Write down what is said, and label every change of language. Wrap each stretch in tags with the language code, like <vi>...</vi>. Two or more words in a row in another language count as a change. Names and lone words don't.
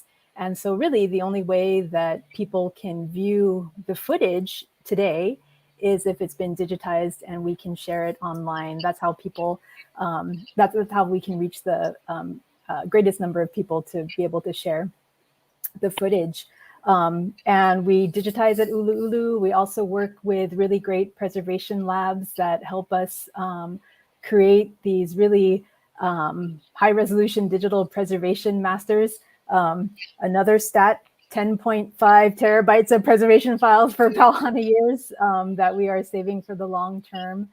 <en>And so really the only way that people can view the footage today is if it's been digitized and we can share it online. That's how people, that's how we can reach the greatest number of people to be able to share the footage. And we digitize at ʻUluʻulu. We also work with really great preservation labs that help us create these really high resolution digital preservation masters. Another stat, 10.5 terabytes of preservation files for PAU HANA Years that we are saving for the long term.</en>